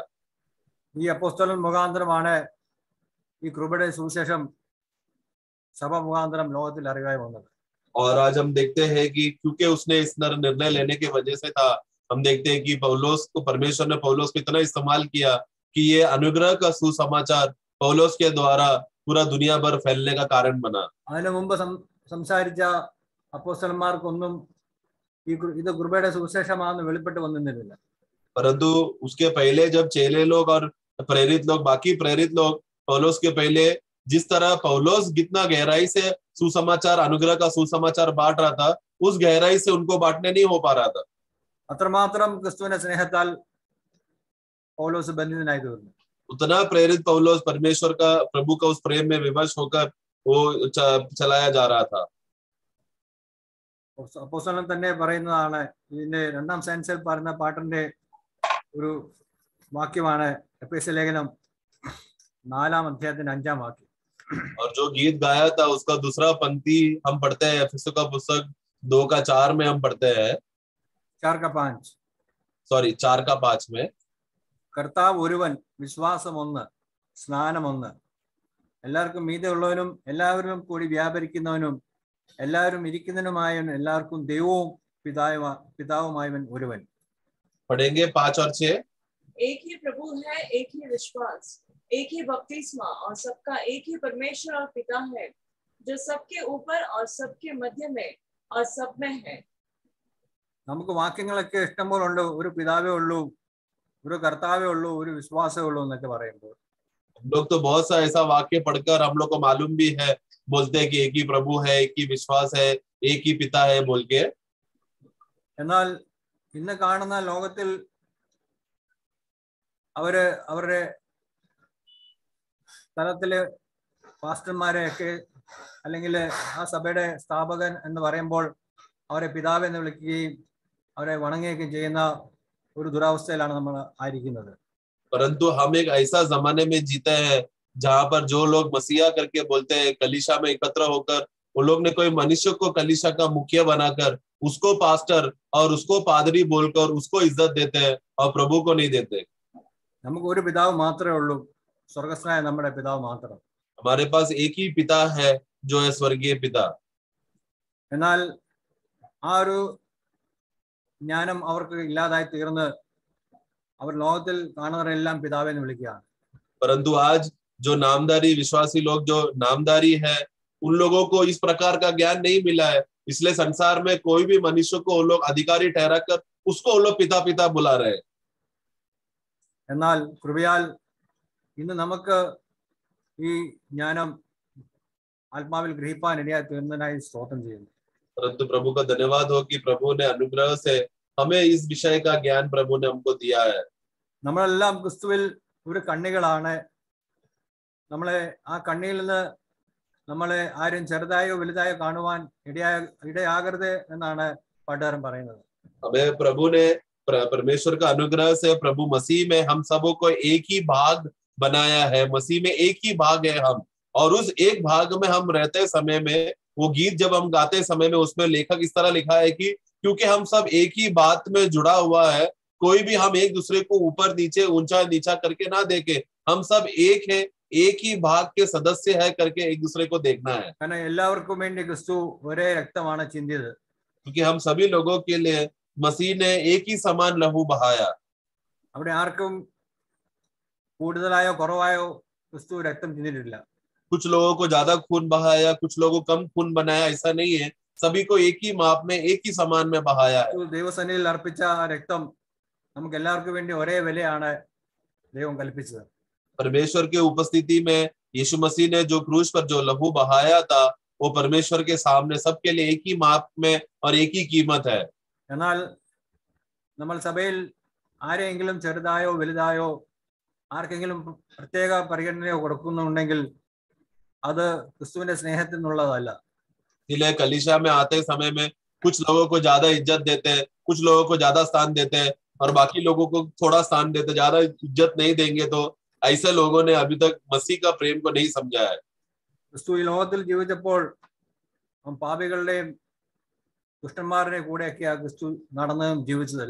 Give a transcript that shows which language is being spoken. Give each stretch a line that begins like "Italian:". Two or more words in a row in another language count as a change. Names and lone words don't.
Malayalam: ഈ അപ്പോസ്തലൻ മുഖാന്തരമാണ് ഈ കൃപയുടെ സുവിശേഷം സഭ മുഖാന്തരം ലോകത്തിൽ അറിവായി വന്നത്.
Hindi: और आज हम देखते हैं कि क्योंकि उसने इस निर्णय लेने की वजह से था, हम देखते हैं कि पौलुस को परमेश्वर ने पौलुस को इतना इस्तेमाल किया कि ये अनुग्रह का सुसमाचार पौलुस के द्वारा पूरा दुनिया भर फैलने का कारण बना.
Malayalam: അതിനു മുമ്പ് സംസാരിച്ച അപ്പോസ്തലന്മാർക്കൊന്നും ഇത് കൃപയുടെ സുവിശേഷമാണെന്ന് വെളിപ്പെട്ട് വന്നിരുന്നില്ല.
Hindi: परंतु उसके पहले जब चेले लोग और प्रेरित लोग, बाकी प्रेरित लोग पौलुस के पहले जिस तरह पौलुस कितना गहराई से सुसमाचार, अनुग्रह का सुसमाचार बांट रहा था, उस गहराई से उनको बांटने नहीं हो पा रहा था.
Malayalam: അത്രമാത്രം ക്രിസ്തുവിന്റെ സ്നേഹത്താൽ പൗലോസ് ബന്ധിതനായി തീർന്നു.
Hindi: उतना प्रेरित पौलुस परमेश्वर का, प्रभु का उस प्रेम में विवश होकर वो चलाया जा रहा था.
Malayalam: അപ്പോസ്തലൻ തന്നെ പറയുന്നതാണ്. ഇതിന്റെ 2-ാം സെൻസിൽ പറഞ്ഞ പാട്ടിന്റെ ഒരു വാക്യമാണ് എഫേസ്യ ലേഖനം 4-ാം അധ്യായത്തിന്റെ 5-ാം വാക്യം.
Hindi: और जो गीत गाया था उसका दूसरा पंक्ति हम पढ़ते हैं एफेसों का पुस्तक 2:4 में हम पढ़ते हैं, 4:5. सॉरी 4:5 में,
Malayalam: കർത്താവ് ഒരുവൻ, വിശ്വാസം ഒന്ന്, സ്നാനം ഒന്ന്, എല്ലാവർക്കും മീതെ ഉള്ളവനും എല്ലാവരിലും കൂടി വ്യാപരിക്കുന്നവനും എല്ലാവരും ഇരിക്കുന്നതിനുമായവൻ, എല്ലാവർക്കും ദൈവവും പിതാവുമായവൻ ഒരുവൻ.
Hindi: पढ़ेंगे 5 और 6. एक ही प्रभु है, एक ही विश्वास, एक ही बपतिस्मा और सबका एक ही परमेश्वर और पिता है, जो सबके ऊपर और सबके मध्य में और सब में है.
Malayalam: നമുക്ക് വാക്യങ്ങളൊക്കെ ഇഷ്ടംപോലെ ഉണ്ട്. ഒരു പിതാവേ ഉള്ളൂ, ഒരു കർത്താവേ ഉള്ളൂ, ഒരു വിശ്വാസമേ ഉള്ളൂ എന്നൊക്കെ പറയുമ്പോൾ
Hindi: हम लोग तो बहुत सा ऐसा वाक्य पढ़कर हम लोग को मालूम भी है, बोलते हैं कि एक ही प्रभु है, एक ही विश्वास है, एक ही पिता है बोल के.
Malayalam: എന്നാൽ ഇന്ന് കാണുന്ന ലോകത്തിൽ അവരുടെ സ്ഥലത്തില് പാസ്റ്റർമാരെയൊക്കെ അല്ലെങ്കിൽ ആ സഭയുടെ സ്ഥാപകൻ എന്ന് പറയുമ്പോൾ അവരെ പിതാവ് എന്ന് വിളിക്കുകയും അവരെ വണങ്ങുകയും ചെയ്യുന്ന ഒരു ദുരവസ്ഥയിലാണ് നമ്മൾ ആയിരിക്കുന്നത്.
Hindi: परंतु हम एक ऐसा जमाने में जीते हैं जहां पर जो लोग मसीहा करके बोलते हैं, कलीसिया में एकत्र होकर वो लोग ने कोई मनुष्य को कलीसिया का मुखिया बनाकर उसको पास्टर और उसको पादरी बोलकर उसको इज्जत देते हैं और प्रभु को नहीं देते.
Malayalam: നമുക്ക് ഒരു പിതാവ് മാത്രമേ ഉള്ളൂ, സ്വർഗസ്ഥനായ നമ്മുടെ പിതാവ് മാത്രം.
Hindi: हमारे पास एक ही पिता है जो है स्वर्गीय पिता.
Malayalam: എന്നാൽ ആ ഒരു ജ്ഞാനം അവർക്ക് ഇല്ലാതായി തീർന്ന് അവർ ലോകത്തിൽ കാണുന്നവരെല്ലാം പിതാവെന്ന് വിളിക്കുകയാണ്.
Hindi: परंतु आज जो नामधारी विश्वासी लोग जो नामधारी है उन लोगों को इस प्रकार का ज्ञान नहीं मिला है, इसलिए संसार में कोई भी मनुष्य को वो लोग अधिकारी ठहरा कर उसको वो लोग पिता पिता बुला रहे हैं.
Malayalam: എന്നാൽ കൃപയാൽ ഇന്ന് നമുക്ക് ഈ ജ്ഞാനം ആത്മാവിൽ ഗ്രഹിപ്പാൻ ഇടയായി തീർന്നതിനായി സ്തോത്രം ചെയ്യുന്നു.
Hindi: परंतु प्रभु का धन्यवाद हो कि प्रभु ने अनुग्रह से हमें इस विषय का ज्ञान प्रभु ने हमको दिया है.
Malayalam: നമ്മളെല്ലാം ക്രിസ്തുവിൽ ഒരു കണ്ണികളാണ്. നമ്മളെ ആ കണ്ണിയിൽ നിന്ന് നമ്മളെ ആരും ചെറുതായോ വലുതായോ കാണുവാൻ ഇടയാകരുത് എന്നാണ് പാട്ടുകാരൻ പറയുന്നത്.
Hindi: हमें प्रभु ने परमेश्वर का अनुग्रह से प्रभु मसीह में हम सबों को एक ही भाग बनाया है. मसीह में एक ही भाग है हम, और उस एक भाग में हम रहते समय में वो गीत जब हम गाते समय में उसमें लेखक इस तरह लिखा है कि क्योंकि हम सब एक ही बात में जुड़ा हुआ है, कोई भी हम एक दूसरे को ऊपर नीचे ऊंचा नीचा करके ना देखे, हम सब एक है, एक ही भाग के सदस्य है करके एक दूसरे को देखना है.
Malayalam: കാരണം എല്ലാവർക്കും വേണ്ടി ക്രിസ്തു ഒരേ രക്തമാണ് ചിന്തിയത്.
Hindi: क्योंकि हम सभी लोगों के लिए मसीह ने एक ही समान लहू बहाया.
Malayalam: അവിടെ ആർക്കും കൂടുതലായോ കുറവായോ ക്രിസ്തു രക്തം ചിന്തിയിട്ടില്ല.
Hindi: कुछ लोगों को ज्यादा खून बहाया, कुछ लोगों को कम खून बनाया, ऐसा नहीं है. सभी को एक ही माप में एक ही समान में बहाया है.
Malayalam: ദൈവസന്നിധിയിൽ അർപ്പിച്ച ആ രക്തം നമുക്ക് എല്ലാവർക്കും വേണ്ടി ഒരേ വിലയാണ് ദൈവം കൽപ്പിച്ചത്.
Hindi: परमेश्वर के उपस्थिति में यीशु मसीह ने जो क्रूस पर जो लहू बहाया था वो परमेश्वर के सामने सबके लिए एक ही माप में और एक ही कीमत है.
Malayalam: എന്നാൽ നമ്മൾ സഭയിൽ ആരെങ്കിലും ചെറുതായോ വലുതായോ ആർക്കെങ്കിലും പ്രത്യേക പരിഗണനയോ കൊടുക്കുന്നുണ്ടെങ്കിൽ അത് ക്രിസ്തുവിന്റെ സ്നേഹത്തിൽ നിന്നുള്ളതല്ല.
Hindi: इसलिए कलीसिया में आते समय में कुछ लोगों को ज्यादा इज्जत देते हैं, कुछ लोगों को ज्यादा स्थान देते हैं और बाकी लोगों को थोड़ा स्थान देते, ज्यादा इज्जत नहीं देंगे, तो ऐसे लोगों ने अभी तक मसीह का प्रेम को नहीं समझा है.
Malayalam: ക്രിസ്തു ഈ ലോകത്തിൽ ജീവിച്ചപ്പോൾ പാപികളുടെയും ദുഷ്ടന്മാരുടെ കൂടെയൊക്കെയാ ക്രിസ്തു നടന്നതും ജീവിച്ചതല്ല.